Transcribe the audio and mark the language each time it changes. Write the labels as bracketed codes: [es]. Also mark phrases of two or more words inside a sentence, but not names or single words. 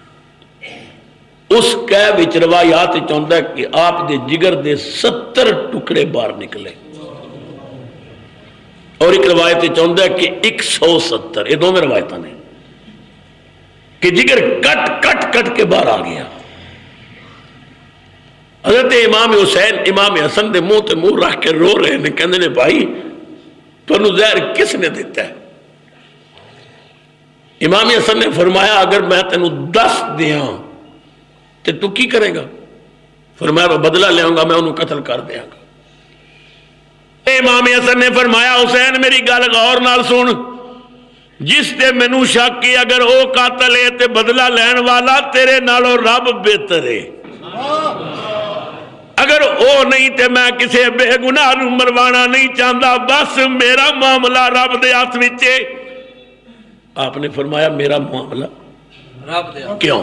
[pa] اس کہہ وچ روایات چاہتا ہے کہ آپ دے جگر دے 70 ٹکڑے باہر نکلے اور ایک روایت چاہتا ہے کہ 170 یہ دونوں روایتاں نے کہ جگر کٹ کٹ کٹ کے باہر آ گیا حضرت امام حسین امام حسن دے منہ تے منہ رکھ کے رو رہے ہیں کہندے نے بھائی تانوں زہر کس نے دیتا ہے امام حسن نے فرمایا اگر میں تینوں 10 دیاں تے تو کی کرے گا فرمایا میں بدلہ لے آؤں گا میں انہوں قتل کر دیا گا امام حسن نے فرمایا حسین میری گل غور نال سن جس تے مینوں شک کی اگر او قاتل ہے تے بدلہ لین والا تیرے نالوں رب بہتر ہے اگر او نہیں تے میں کسے بے گناہ نوں مروانا نہیں چاہتا بس میرا معاملہ رب دے ہاتھ وچ ہے آپ نے فرمایا میرا معاملہ کیوں؟